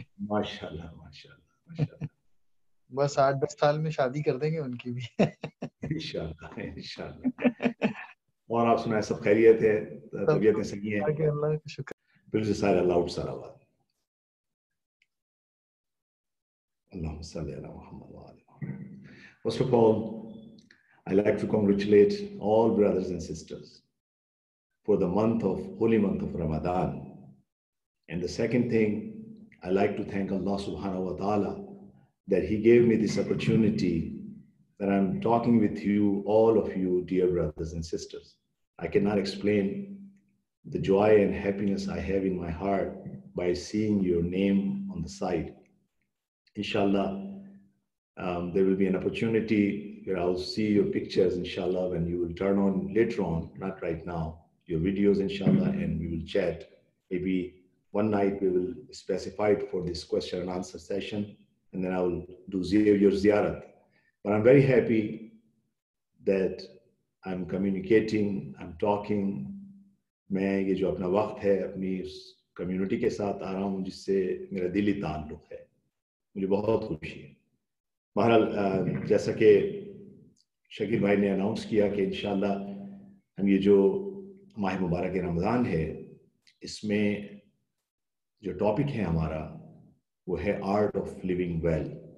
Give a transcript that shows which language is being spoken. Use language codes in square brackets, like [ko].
[ur] ماشاءاللہ ماشاءاللہ ماشاءاللہ. بس 8-10 سال میں شادی کر دیں گے ان کی بھی. انشاءاللہ انشاءاللہ. اور آپ سنائیں سب خیریت ہے؟ سب طبیعتیں صحیح ہیں؟ کہ اللہ کا شکر. پھر سے سارے لاؤڈ سارا آواز. [ar] اللهم صل على محمد وعلى محمد. [en] First of all, I like to congratulate all brothers and sisters for the holy month of Ramadan. And the second thing, I like to thank Allah subhanahu wa ta'ala that He gave me this opportunity that I'm talking with you, all of you, dear brothers and sisters. I cannot explain the joy and happiness I have in my heart by seeing your name on the side. Inshallah, there will be an opportunity where I'll see your pictures, inshallah, when you will turn on later on, not right now, your videos, inshallah, and we will chat. Maybe one night we will specify it for this question and answer session, and then I will do your ziyarat. But I'm very happy that I'm communicating, I'm talking. [ur] میں یہ جو اپنا وقت ہے اپنی اس community کے ساتھ آ رہا ہوں جس سے میرا دلی تعلق ہے. مجھے بہت خوشی ہے. بہرحال جیسا کہ شکیل بھائی نے اناؤنس کیا کہ انشاءاللہ ہم یہ جو ماہ مبارک رمضان ہے اس میں جو ٹاپک ہے ہمارا وہ ہے [en] Art of living well.